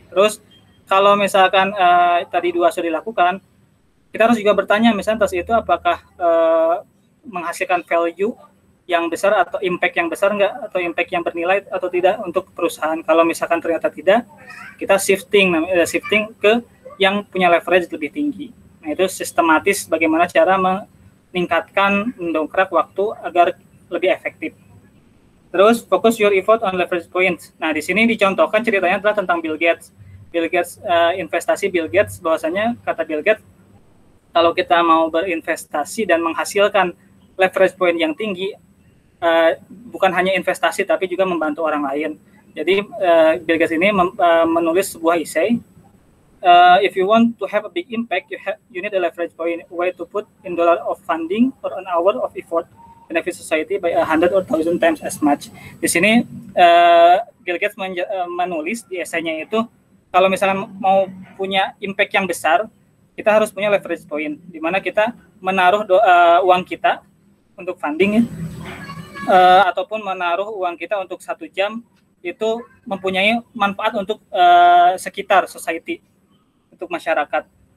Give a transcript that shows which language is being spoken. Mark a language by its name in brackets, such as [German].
[Indonesian] Terus kalau misalkan tadi 2 sudah dilakukan, kita harus juga bertanya misalnya tas itu apakah menghasilkan value yang besar atau impact yang besar enggak, atau impact yang bernilai atau tidak untuk perusahaan. Kalau misalkan ternyata tidak, kita shifting ke yang punya leverage lebih tinggi. Nah, itu sistematis bagaimana cara meningkatkan, mendongkrak waktu agar lebih efektif. Terus [English] focus your effort on leverage points. [Indonesian] Nah, di sini dicontohkan ceritanya adalah tentang Bill Gates. Investasi Bill Gates, bahwasanya kata Bill Gates, kalau kita mau berinvestasi dan menghasilkan leverage point yang tinggi, bukan hanya investasi tapi juga membantu orang lain. Jadi Bill Gates ini menulis sebuah essay. [English] If you want to have a big impact, you need a leverage point, way to put in dollar of funding or an hour of effort benefit society by 100 or 1,000 times as much. [Indonesian] Di sini Bill Gates menulis di esainya itu, kalau misalnya mau punya impact yang besar, kita harus punya leverage point, di mana kita menaruh uang kita untuk funding, ataupun menaruh uang kita untuk 1 jam, itu mempunyai manfaat untuk sekitar society, untuk masyarakat.